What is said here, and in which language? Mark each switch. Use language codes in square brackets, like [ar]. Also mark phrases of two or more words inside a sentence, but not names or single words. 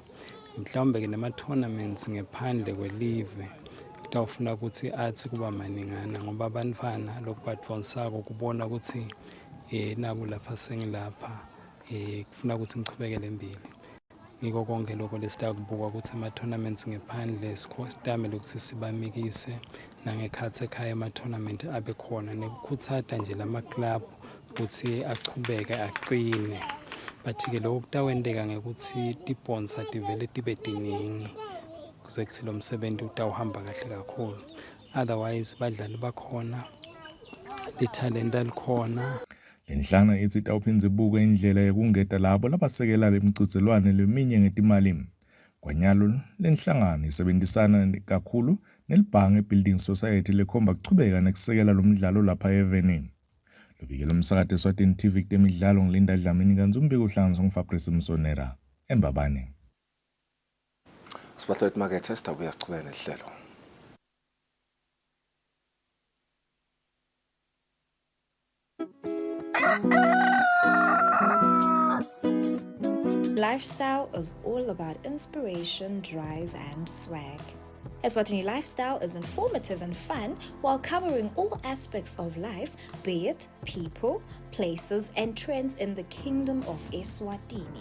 [ss] Mhlawumbe ke nama-tournaments ngephandle kwelive kutawufuna ukuthi athi kuba maningana ngoba abantwana lokhu badvonsako kubona ukuthi naku lapha sengilapha kufuna ukuthi ngichubekele embili. Ngiko konke lokho lesitakubuka ukuthi ama-tournaments ngephandle sitamele ukuthi sibamikise nangekhathi ekhaya ama-tournament abe khona nekukhuthata nje lama-club ukuthi achubeke agcine. But-ke lokho kutawenteka ngekuthi tibonsa tivele tibe tiningi kuze kuthi lo msebenzi utawuhamba kahle kakhulu. Otherwise badlali bakhona, lithalenta likhona. Lenhlangano ithi itawuphindze ibuke indlela yokungeta labo labasekela lemicutselwane leminye ngetimali. Kwanyalo lenhlangano isebenzisana kakhulu nelibhange Building Society lekhomba kuchubeka nekusekela lo mdlalo lapha evenini. Lobikela umsakazo Eswatini TV kutemidlalo ngilinda Dlamini kanti umbiko uhlanganiswa nguFabrice Msonera eMbabane. Sibahlwe emakethe sitabuya sichubeke nehlelo. [en] Lifestyle is all about inspiration, drive, and swag. Eswatini Lifestyle is informative and fun while covering all aspects of life, be it people, places, and trends in the kingdom of Eswatini.